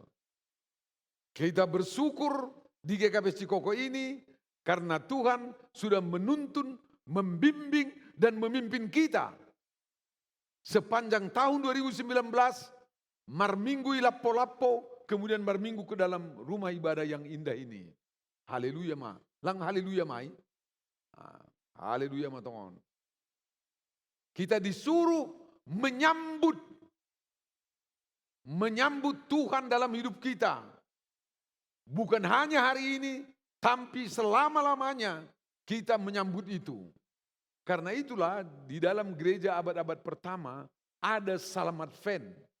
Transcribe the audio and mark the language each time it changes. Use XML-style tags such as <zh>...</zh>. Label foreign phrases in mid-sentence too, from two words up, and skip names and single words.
<id>Kita bersyukur di GKP Cikoko ini karena Tuhan sudah menuntun, membimbing, dan memimpin kita. Sepanjang tahun 2019,</id> <bts>marminggu Lapo-Lapo,</bts> <id>kemudian marminggu ke dalam rumah ibadah yang indah ini.</id> <bts>Haleluya ma. Lang haleluya mai. Haleluya ma tongon.</bts> <id>Kita disuruh menyambut menyambut Tuhan dalam hidup kita. Bukan hanya hari ini, tapi selama-lamanya kita menyambut itu. Karena itulah di dalam gereja abad-abad pertama ada salam Advent.</id>